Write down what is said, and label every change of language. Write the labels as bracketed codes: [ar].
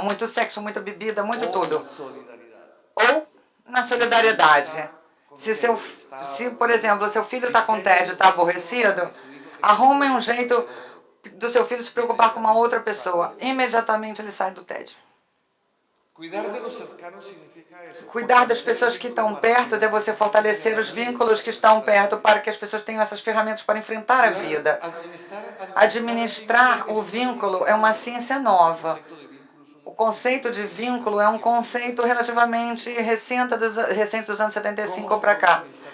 [pt] Muito sexo, muita bebida, muito tudo. [es] Solidaridad. [pt] Ou na solidariedade. Se, por exemplo, seu filho está com tédio, está aborrecido, arrumem um jeito do seu filho se preocupar com uma outra pessoa. Imediatamente ele sai do tédio. [es] Cuidar de los cercanos significa eso. [pt] Cuidar das pessoas que estão perto é você fortalecer os vínculos que estão perto para que as pessoas tenham essas ferramentas para enfrentar a vida. Administrar o vínculo é uma ciência nova. O conceito de vínculo é um conceito relativamente recente dos anos 75 para cá.